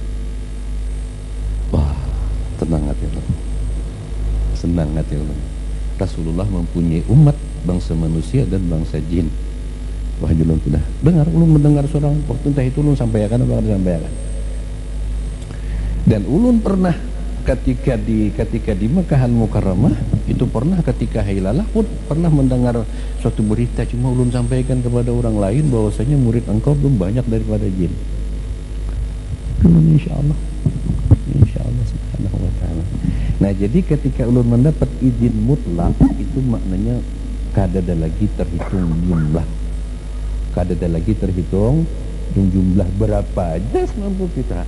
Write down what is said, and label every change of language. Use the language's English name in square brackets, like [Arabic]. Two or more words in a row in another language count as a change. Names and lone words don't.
[Banjar] Wah, tenang hati ulun, senang hati ulun. [Indonesian] Rasulullah mempunyai umat bangsa manusia dan bangsa jin. [Banjar] Wah, ulun sudah dengar, ulun mendengar seorang waktu entah itu ulun sampaikan apa kada sampaikan. [Indonesian] Dan ulun pernah ketika di Makkah Al-Mukarramah itu pernah ketika Hailalah pun pernah mendengar suatu berita, cuma ulun sampaikan kepada orang lain bahwasanya murid engkau belum banyak daripada jin. [Arabic] إن شاء الله سبحانه وتعالى. [Indonesian] Nah, jadi ketika ulun mendapat izin mutlak itu maknanya kada ada lagi terhitung jumlah, kada ada lagi terhitung jumlah berapa aja semampu kita.